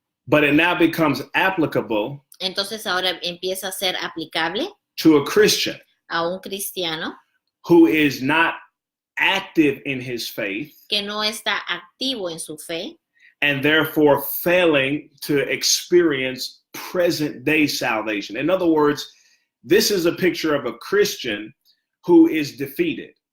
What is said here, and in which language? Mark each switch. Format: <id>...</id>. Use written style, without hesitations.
<en>But it now becomes applicable.</en> <es>Entonces ahora empieza a ser aplicable</es> <en>to a Christian</en> <es>a un cristiano</es> <en>who is not active in his faith,</en> <es>que no está activo en su fe,</es> <en>and therefore failing to experience present day salvation. In other words, this is a picture of a Christian who is defeated.</en>